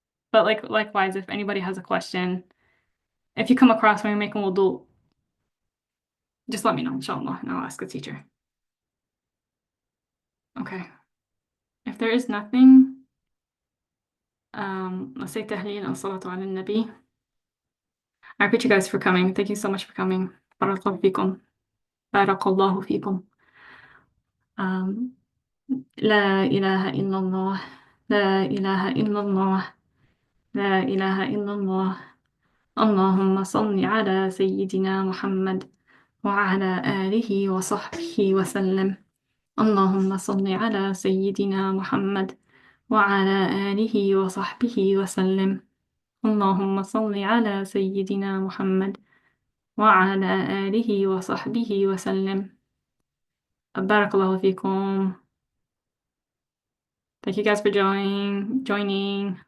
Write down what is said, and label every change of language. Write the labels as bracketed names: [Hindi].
[English] But like likewise, if anybody has a question, if you come across when you're making wudu, just let me know, inshallah, and I'll ask the teacher. Okay. If there is nothing, let's say tahleel and salatu ala nabi. I appreciate you guys for coming. Thank you so much for coming. [Arabic] Barakallahu fikum. Barakallahu fikum. Um, لا إله إلا الله. لا إله إلا الله. لا إله إلا الله. اللهم صل على سيدنا محمد وعلى آله وصحبه وسلم. اللهم صل على سيدنا محمد وعلى آله وصحبه وسلم. اللهم صل على سيدنا محمد وعلى آله وصحبه وسلم. بارك الله فيكم. [English] Thank you guys for joining.